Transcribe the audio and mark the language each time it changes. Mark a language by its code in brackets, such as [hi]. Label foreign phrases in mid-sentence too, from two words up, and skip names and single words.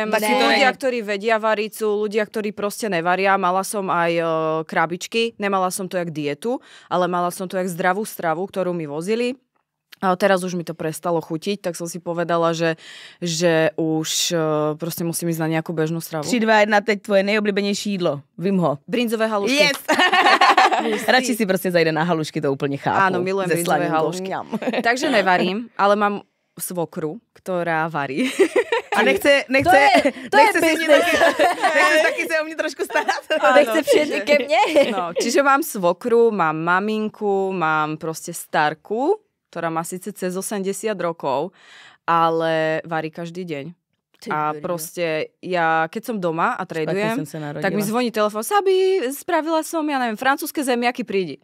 [sk] Takí ľudia, ktorí vedia variť, sú ľudia, ktorí proste nevaria. Mala som aj krabičky, nemala som to jak dietu, ale mala som to jak zdravú stravu, ktorú mi vozili. A teraz už mi to prestalo chutiť, tak som si povedala, že už proste musím ísť na nejakú bežnú stravu. [cs] 3, 2, 1, teď tvoje nejoblíbenější jídlo. Vím ho. [sk] Brinzové halušky. [cs] Yes! Radši si prostě zajde na halušky, to úplně chápu. [sk] Áno, milujem brinzové halušky. Takže nevarím, ale mám svokru, ktorá varí. [cs] A nechce taky se o mě trošku starat. Nechce přijet ke mne. [sk] No, čiže mám svokru, mám maminku, mám proste starku, ktorá má síce cez 80 rokov, ale varí každý deň. A proste ja, keď som doma a tradujem, tak mi zvoní telefón, Sabi, spravila som, ja neviem, francúzske zemiaky, prídi.